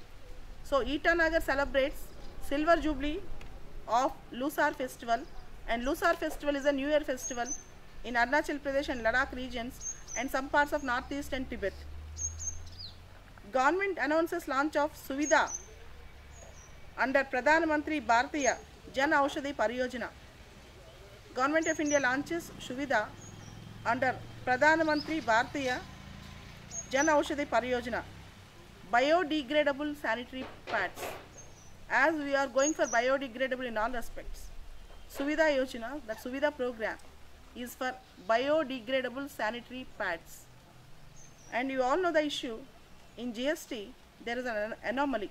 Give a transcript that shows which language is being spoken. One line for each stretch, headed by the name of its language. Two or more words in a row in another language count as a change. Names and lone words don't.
English: So Itanagar celebrates Silver Jubilee of Losar Festival, and Losar Festival is a New Year festival in Arunachal Pradesh and Ladakh regions and some parts of Northeast and Tibet. Government announces launch of Suvidha under Pradhan Mantri Bharatiya Jan Aushadhi Pariyojana. Government of India launches Suvidha under Pradhan Mantri Bharatiya Jan Aushadhi Pariyojana. Biodegradable sanitary pads. As we are going for biodegradable in all aspects, Suvidha Yojana, that Suvidha program, is for biodegradable sanitary pads. And you all know the issue, in GST there is an anomaly.